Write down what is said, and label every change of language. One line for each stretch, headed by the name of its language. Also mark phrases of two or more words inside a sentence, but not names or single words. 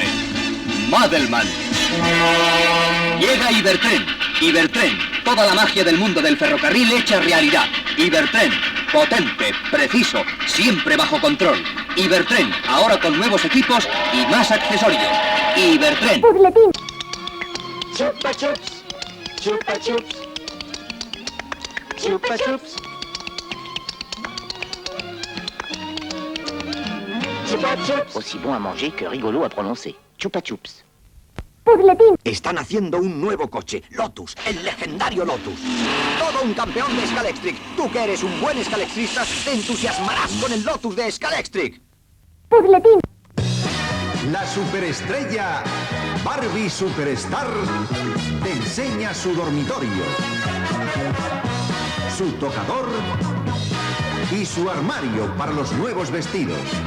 Spanish: Madelman. Llega Ibertren. Ibertren. Toda la magia del mundo del ferrocarril hecha realidad. Ibertren. Potente, preciso, siempre bajo control. Ibertren. Ahora con nuevos equipos y más accesorios. Ibertren. Puzletín. Chupa chups, chupa chups, chupa chups, chupa chups.
French: Aussi bon à manger que rigolo à prononcer.
Spanish: Chupa chups. Puzletín. Están haciendo un nuevo coche, Lotus, el legendario Lotus. Todo un campeón de Scalextric. Tú que eres un buen scalextrista, te entusiasmarás con el Lotus de Scalextric. Puzletín. La superestrella Barbie Superstar te enseña su dormitorio, su tocador y su armario para los nuevos vestidos.